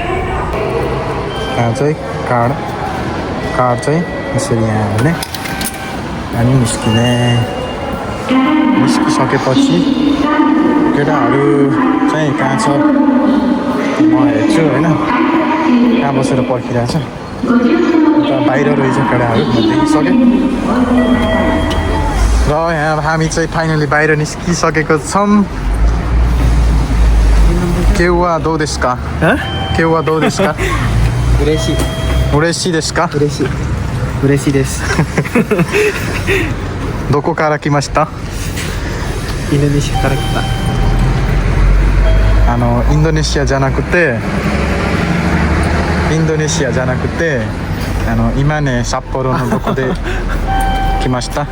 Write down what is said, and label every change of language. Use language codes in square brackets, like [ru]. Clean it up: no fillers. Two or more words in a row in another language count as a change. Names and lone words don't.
[ne] यहाँ चाहिँ कार्ड चाहिँ यसरी यहाँ हाल्ने अनि निस्किसकेपछि केटाहरू चाहिँ कहाँ छ म हेर्छु होइन। कहाँ बसेर पर्खिरहेछ। उता बाहिर रहेछ केटाहरू म देखिसकेँ। र यहाँ हामी चाहिँ फाइनली बाहिर निस्किसकेको छौँ। केवा दो देश का उरेसी देश का [ja] 嬉しいです。どこから来ました？インドネシアから来た。インドネシアじゃなくて今ね札幌のどこで来ました？